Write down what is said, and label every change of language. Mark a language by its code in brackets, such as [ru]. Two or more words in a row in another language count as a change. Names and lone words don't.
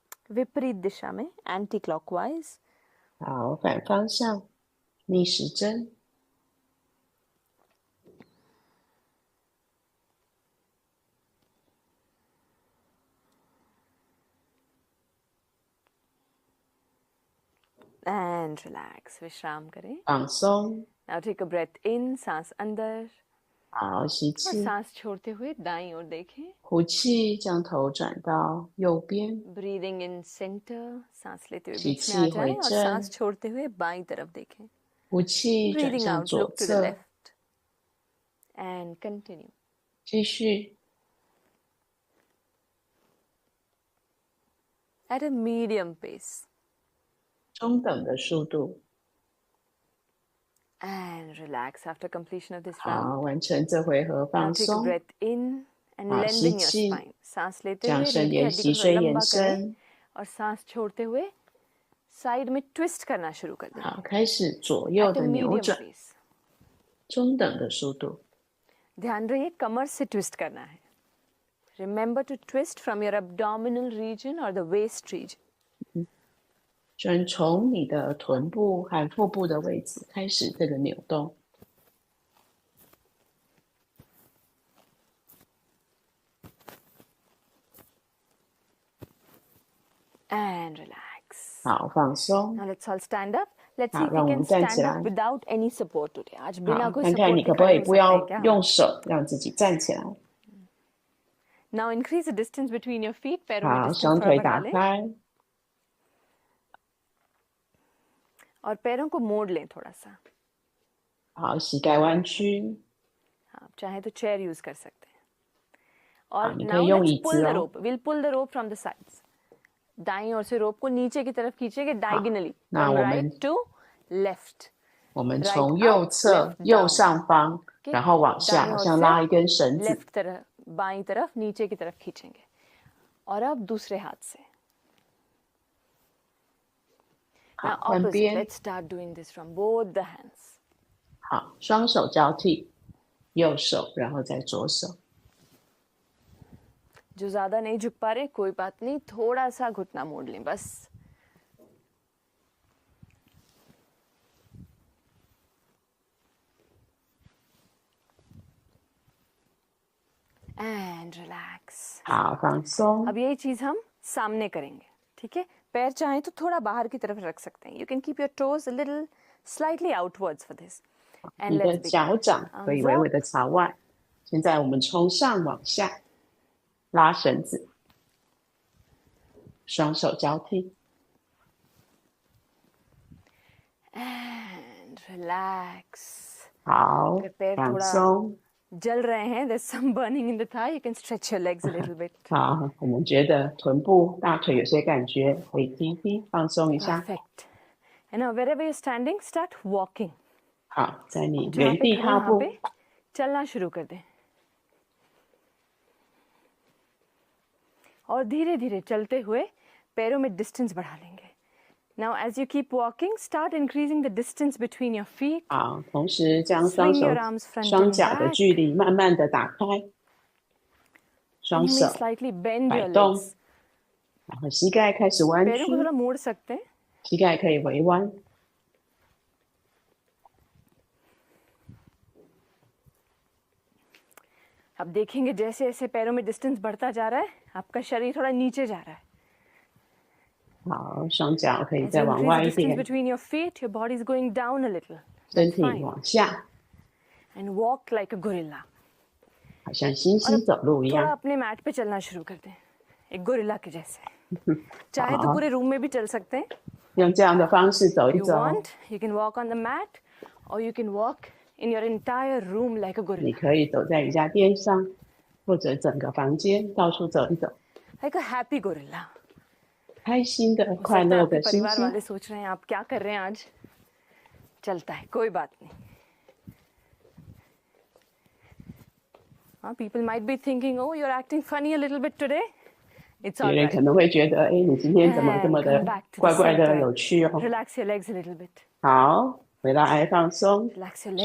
[hi] विपरीत दिशा में, [en] anti clockwise. [zh] 好，反方向，逆时针。 [en] and relax, [hi] विश्राम करें। [zh] 放松。 [en] now take a breath in, [hi] सांस अंदर [zh] 好，吸 [hi] और [zh] 气， [hi] सांस छोड़ते हुए दाईं ओर देखें। [zh] 呼气，将头转到右边。 [en] breathing in center, [hi] सांस लेते हुए [zh] 吸 [hi] बीच में आ [zh] 气 [hi] जाएं [zh] 回 [hi] और [zh] 正， [hi] सांस छोड़ते हुए बाईं तरफ देखें। [zh] 呼气转 [en] ब्रीदिंग [zh] 向 [en] आउट, [zh] 左 [en] look to the [zh] 侧， [en] left and continue. [zh] 继续 [en] at a medium pace [zh] 中等的速度。 [en] and relax after completion of this [zh] 好， [en] round. [zh] 完成这回合 [en] Now [zh] 放 [en] take a [zh] 松。 [en] breath in and [zh] 好， [en] lengthen [zh] 吸 [en] your [zh] 气， [en] spine. [hi] सांस लेते [zh] 将 [hi] हुए [zh] 身 [hi] रीढ़ की [zh] 沿 [hi] हड्डी [zh] 脊 [hi] को थोड़ा [zh] 椎延 [hi] लंबा करें [zh] 伸。 [hi] और सांस छोड़ते हुए साइड में ट्विस्ट करना शुरू कर दें। [zh] 好，开始左右 [en] At a [zh] 的扭 [en] medium [zh] 转， [en] pace. [zh] 中等的速度。 [hi] ध्यान रहे कमर से ट्विस्ट करना है। [en] Remember to twist from your abdominal region or the waist region. [zh] 专从你的臀部和腹部的位置开始这个扭动。 [en] And relax. [zh] 好，放松。 [en] Now let's all stand up. Let's see [zh] 好， [en] if [zh] 让 [en] we [zh] 我 [en] can [zh] 们站 [en] stand [zh] 起 [en] up [zh] 来。 [en] without any support today. [hi] आज बिना [zh] 好， [hi] कोई [zh] 看看 [hi] support [zh] 你可 [hi] के [zh] 不可 [hi] खड़े [zh] 以 [hi] हो [zh] 不 [hi] सकते [zh] 要 [hi] हैं क्या हम? [zh] 用手让自己站起来。 [en] Now increase the distance between your feet. [hi] पैरों में [zh] 好， [hi] distance [zh] 双 [hi] थोड़ा [zh] 腿 [hi] बढ़ा [zh] 打 [hi] लें [zh] 开。 [hi] और पैरों को मोड़ लें थोड़ा सा. [zh] 好，膝盖弯曲。 [hi] आप चाहे तो [en] chair use [hi] कर सकते हैं. [zh] 好， [hi] और [zh] 你可 [en] now [zh] 以用 [en] let's [zh] 椅 [en] pull [zh] 子 [en] the [zh] 哦。 [en] rope. We'll pull the rope from the sides. [hi] दाईं ओर से रोप को नीचे की तरफ खींचेंगे diagonally [zh] 那 [en] from [zh] 我 [en] right [zh] 们 [en] to left. [zh] 我们 [en] Right [zh] 从 [en] up, [zh] 右侧 [en] left [zh] 右 [en] down. [zh] 上方， [en] Okay? [zh] 然后往下， [hi] दाईं [zh] 好 [hi] ओर [zh] 像 [hi] से [zh] 拉一根绳子。 [hi] लेफ्ट तरफ, बाईं तरफ, नीचे की तरफ खींचेंगे. और अब दूसरे हाथ से. [zh] 好， [en] Now [zh] 换 [en] opposite. [zh] 边。 [en] Let's start doing this from both the hands. [zh] 好，双手交替，右手，然后再左手。 [hi] जो ज्यादा नहीं झुक पा रहे कोई बात नहीं, थोड़ा सा घुटना मोड़ लें बस. [en] and relax. [zh] 好，放松。 [hi] अब यही चीज हम सामने करेंगे. ठीक है, पैर चाहें तो थोड़ा बाहर की तरफ रख सकते हैं. [en] you can keep your toes a little slightly outwards for this. [zh] 你 [en] एंड [zh] 的 [en] लेट्स [zh] 脚掌可以微微的朝外。现在我们从上往下拉绳子，双手交替。 [en] and relax. [zh] 好 [hi] अगर पैर [zh] 放 [hi] थोड़ा [zh] 松。 [hi] जल रहे हैं, [en] there's some burning in the thigh, you can stretch your legs a little bit. [zh] 好，我们觉得臀部、大腿有些感觉，可以踢踢，放松一下。 [en] Perfect. And now wherever you're standing, start walking. [zh] 好，在你 [hi] जहाँ [zh] 原 [hi] पे [zh] 地 [hi] खड़े [zh] 踏 [hi] वहाँ [zh] 步， [hi] पे चलना शुरू कर दें. और धीरे धीरे चलते हुए पैरों में डिस्टेंस बढ़ा लेंगे. [en] Now as you keep walking, start increasing the distance between your feet. [zh] 好，同时将双 [en] Swing [zh] 手 [en] your arms front [zh] 双 [en] and [zh] 脚的 [en] back. [zh] 距离慢慢的打开， [en] And [zh] 双 [en] you [zh] 手 [en] may slightly bend [zh] 摆 [en] your [zh] 动， [en] legs. [zh] 然后膝盖开始弯 [hi] पैरों [zh] 曲 [hi] को，थोड़ा मोड़ सकते हैं. [zh] 膝盖可以微弯。 [hi] अब देखेंगे जैसे जैसे पैरों में डिस्टेंस बढ़ता जा रहा है, आपका शरीर थोड़ा नीचे जा रहा है. [zh] 好，双脚可以 [en] As you [zh] 再往 [en] increase [zh] 外 [en] the [zh] 一 [en] distance [zh] 点， [en] between your feet, your body is going down a little. [zh] 身 [en] That's [zh] 体 [en] fine. [zh] 往下， [en] And walk like a gorilla. [zh] 好像猩猩走路一 [hi] थोड़ा [zh] 样。 [hi] अपने मैट पे चलना शुरू कर दें, एक गोरिल्ला के जैसे. चाहे तो हाँ। पूरे रूम में भी चल सकते हैं. [zh] 用这样的方式走 [en] If [zh] 一 [en] you [zh] 走， [en] want, you can walk on the mat, or you can walk in your entire room like a [zh] 你 [en] gorilla, [zh] 可以走在瑜伽垫上，或者整个房间到处走一走， [en] like a happy gorilla. [zh] 开心的、 [hi] हो [zh] 快 [hi] सकता है [zh] 乐 [hi] आपके [zh] 的猩 [hi] परिवार [zh] 猩。 [hi] वाले सोच रहे हैं आप क्या कर रहे हैं आज. चलता है, कोई बात नहीं. [en] People might be thinking, oh, you're acting funny a little bit today. It's [zh] 别 [en] all [zh] 人 [en] right. [zh] 可能会觉得，哎，你今天怎么这 [en] And [zh] 么 [en] come [zh] 的 [en] back to the [zh] 怪怪的、 [en] center. [zh] 有趣哦？ [en] Relax your legs a little bit. [zh] 好，回来放松， [en] Relax your